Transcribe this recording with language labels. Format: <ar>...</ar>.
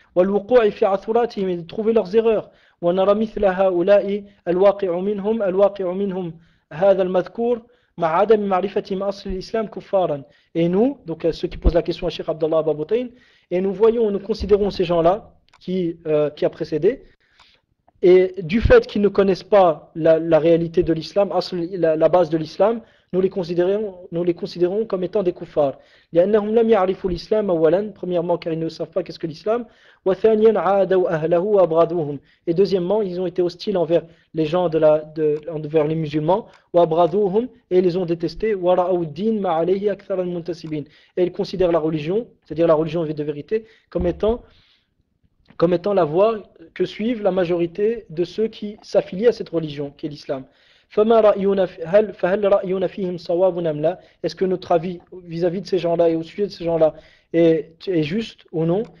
<fr>Et de trouver leurs erreurs.</fr> <ar>ونرى مثل هؤلاء الواقع منهم هذا المذكور مع عدم معرفتهم أصل الإسلام كفارا.</ar> <fr>Et nous, donc ceux qui posent la question à Cheikh Abdallah Baboutayn, et nous considérons ces gens-là qui a précédé, et du fait qu'ils ne connaissent pas la réalité de l'islam, la base de l'islam, nous les considérons comme étant des kuffars.</fr> <ar>لأنهم لم يعرفوا الإسلام أولا,</ar> <fr>premièrement car ils ne savent pas qu'est-ce que l'islam,</fr> <ar>وثانيا عادوا أهله وأبغضوهم,</ar> <fr>et deuxièmement ils ont été hostiles envers les gens envers les musulmans,</fr> <ar>وأبغضوهم,</ar> <fr>et ils les ont détestés,</fr> <ar>ورأوا الدين ما عليه أكثر المنتسبين,</ar> <fr>et ils considèrent la religion, c'est-à-dire la religion de vérité, comme étant la voie que suivent la majorité de ceux qui s'affilient à cette religion, qui est l'islam.</fr> <ar>فهل رأينا فيهم صواب أم لا?</ar> <fr>Est-ce que notre avis vis-à-vis de ces gens-là et au sujet de ces gens-là est juste ou non?</fr>